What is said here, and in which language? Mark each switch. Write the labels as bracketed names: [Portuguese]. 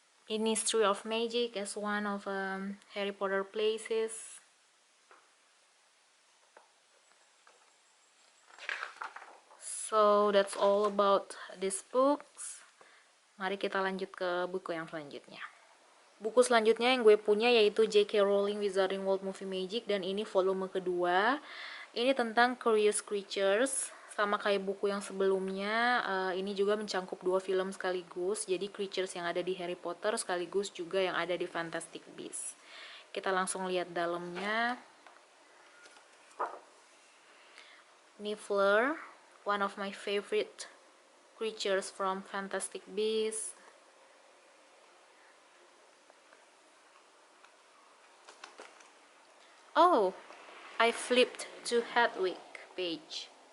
[English] Ministry of Magic as one of Harry Potter places. So that's all about these books. [Indonesian] Mari kita lanjut ke buku yang selanjutnya. Buku selanjutnya yang gue punya yaitu J.K. Rowling Wizarding World Movie Magic, dan ini volume kedua. Ini tentang Curious Creatures, sama kayak buku yang sebelumnya. Ini juga mencangkup 2 film sekaligus, jadi creatures yang ada di Harry Potter sekaligus juga yang ada di Fantastic Beasts. Kita langsung lihat dalamnya. [English] Niffler, one of my favorite creatures from Fantastic Beasts. Oh, I flipped to Hedwig page.